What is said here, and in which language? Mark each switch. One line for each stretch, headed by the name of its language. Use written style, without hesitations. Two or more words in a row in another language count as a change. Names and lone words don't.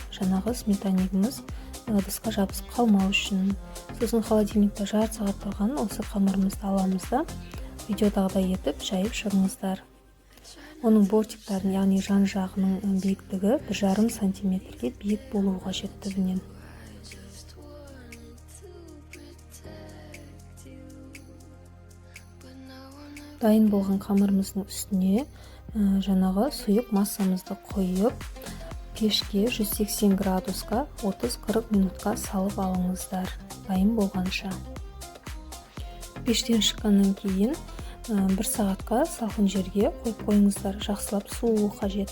Kazakh: Жаңағы сметаннигіміз ыдысқа жабысып қалмау үшін. Сосын холодильникте жарты сағат тұрған осы қамырымызды аламыз да видеодағыдай етіп жайып шығыңыздар. Оның бортиктарын, яғни жан жағының биіктігі 1,5 сантиметрге биік болуы қажет түбінен.
English: Just want to protect you, but now I'm not.
Kazakh: Дайын болған қамырымыздың үстіне жаңағы сұйық массамызды қойып, пешке 180 градусқа 30-40 минутқа салып алыңыздар, дайын болғанша. Пештен шыққаннан кейін 1 сағатқа салқын жерге қойып қойыңыздар, жақсылап суылуы қажет.